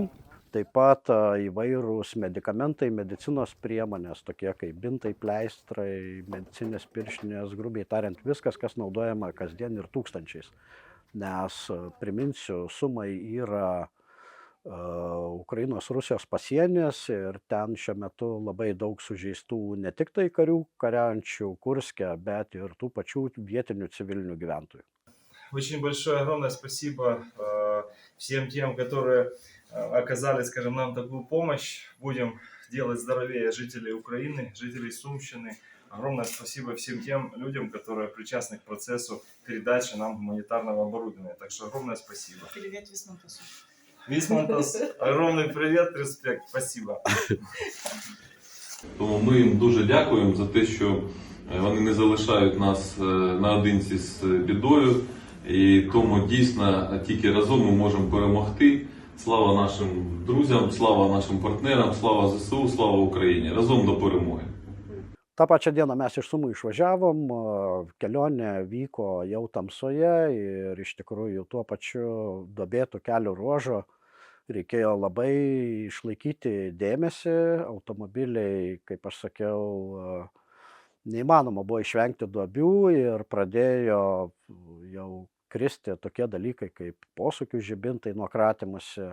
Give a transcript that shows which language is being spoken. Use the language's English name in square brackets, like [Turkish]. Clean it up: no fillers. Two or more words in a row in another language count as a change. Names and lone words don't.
[Lithuanian] Taip pat įvairūs medikamentai, medicinos priemonės, tokie kaip bintai, pleistrai, medicinės pirštinės, grubiai tariant, viskas, kas naudojama kasdien ir tūkstančiais. Nes, priminsiu, Sumai yra Ukrainos Rusijos pasienis ir ten šiuo metu labai daug sužeistų ne tik tai karių kariaujančių Kurske, bet ir tų pačių vietinių civilinių gyventojų. [Russian] Очень большое, огромное спасибо всем тем, которые оказали, скажем, нам такую помощь. Будем делать здоровее жителей Украины, жителей Сумщины. Огромное спасибо всем тем людям, которые причастны к процессу передачи нам гуманитарного оборудования. Так что огромное спасибо. Привет Висмантасу. Висмантас, огромный привет, респект, спасибо. [Ukrainian] Тому ми їм дуже дякуємо за те, що вони не залишають нас наодинці з бідою. І тому дійсно тільки разом ми можемо перемогти. Слава нашим друзям, слава нашим партнерам, слава ЗСУ, слава Україні. Разом до перемоги. [Lithuanian] Ta pačią dieną mes iš Sumų išvažiavom, kelionė vyko jau tamsoje ir iš tikrųjų tuo pačiu duobėtų kelio ruožo reikėjo labai išlaikyti dėmesį. Automobiliai, kaip aš sakiau, neįmanoma buvo išvengti duobių ir pradėjo jau kristi tokie dalykai kaip posūkių žibintai nuo kratymosi.